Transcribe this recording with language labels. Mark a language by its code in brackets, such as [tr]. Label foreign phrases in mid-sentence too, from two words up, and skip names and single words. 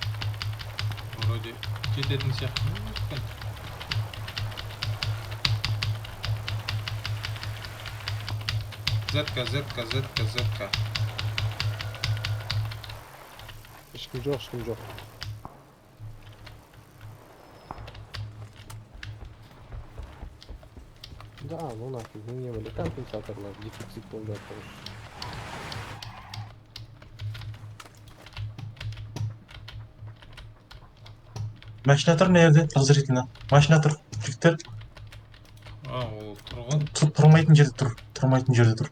[kk] Вроде жететін сияқты. Зетка. Ешкім жоқ. [ru] Да, ну нафиг, ну не были [kk] компенсаторлар, дефицит болды атыр. Машина тұр мына жерде, подозрительно. Машина тұр, жігіттер. Ол тұр ғой. Тұрмайтын жерде тұр.